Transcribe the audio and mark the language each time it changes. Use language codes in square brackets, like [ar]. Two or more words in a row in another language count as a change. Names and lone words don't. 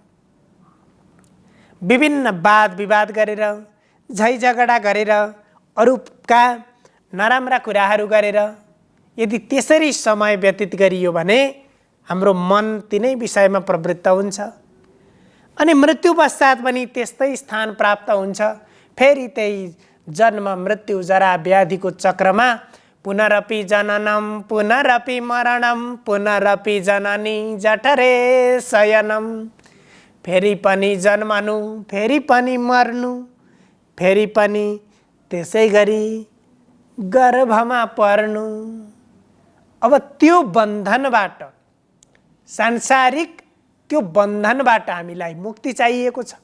[ne] विभिन्न वाद विवाद गरेर, झै झगडा गरेर, अरूका नराम्रा कुराहरू गरेर यदि त्यसरी समय व्यतीत गरियो भने हाम्रो मन तिनै विषयमा प्रवृत्त हुन्छ अनि मृत्यु पश्चात पनि त्यस्तै स्थान प्राप्त हुन्छ। फेरि त्यही जन्म, मृत्यु, जरा, व्याधिको चक्रमा [sa] पुनरपि जननम पुनरपि मरणम पुनरपि जननी जठरे शयनम। [ne] फेरि पनि जन्मनु, फेरि पनि मर्नु, फेरि पनि त्यसै गरी गर्भमा पर्नु। अब त्यो बन्धनबाट, सांसारिक त्यो बन्धनबाट हामीलाई मुक्ति चाहिएको छ।